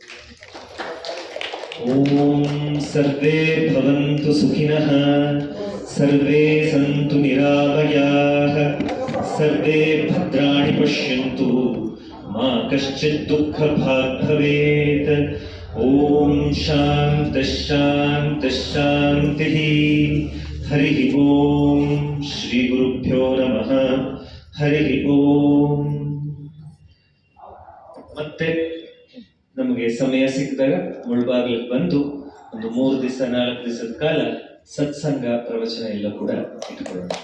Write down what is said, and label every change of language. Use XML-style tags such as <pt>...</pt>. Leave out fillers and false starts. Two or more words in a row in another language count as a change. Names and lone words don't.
<sa>ఓం సర్వే భవంతు సుఖినః, సర్వే సంతు నిరామయాః, సర్వే భద్రాణి పశ్యంతు, మా కశ్చిత్ దుఃఖ భాగ్ భవేత్. ఓం శాంతి హరి ఓం శ్రీ ಗುರುಭ್ಯೋ ನಮಃ ಹರಿ ಓಂ.</sa> <kn>ಮತ್ತೆ ನಮಗೆ ಸಮಯ ಸಿಕ್ಕಿದಾಗ ಮುಳ್ಬಾಗಿಲಿಗೆ ಬಂದು ಒಂದು 3 ದಿವಸ 4 ದಿವಸದ ಕಾಲ ಸತ್ಸಂಗ ಪ್ರವಚನ ಎಲ್ಲ ಕೂಡ ಇಟ್ಕೊಳ್ಳೋಣ.</kn>